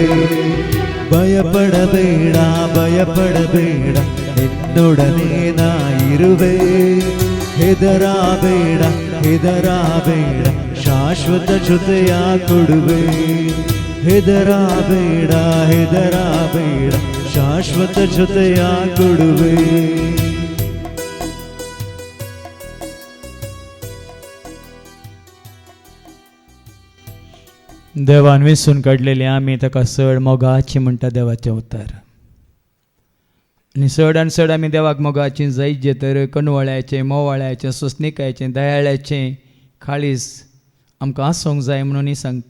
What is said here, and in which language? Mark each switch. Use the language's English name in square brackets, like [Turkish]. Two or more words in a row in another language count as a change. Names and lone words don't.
[Kannada] ಭಯಪಡಬೇಡ ಭಯಪಡಬೇಡ ನಿನ್ನೊಡನೆ ನಾ ಇರುವೆ, ಹೆದರಬೇಡ ಹೆದರಬೇಡ ಶಾಶ್ವತ ಜೊತೆಯ ಕೊಡುವೆ. ಹೆದರಬೇಡ ಹೆದರಬೇಡ ಶಾಶ್ವತ ಜೊತೆಯ ಕೊಡುವೆ. [Konkani] देवान वेचून काडलेले आमी ताका चड मोगाची म्हणटा देवाचें उतर. आनी चड आमी देवाक मोगाची जायत तर कणवळ्याचें मोवाळ्याचें सोंसणिकायचें दयाळ्याचें काळीज आमकां आसूंक जाय म्हणून सांगता.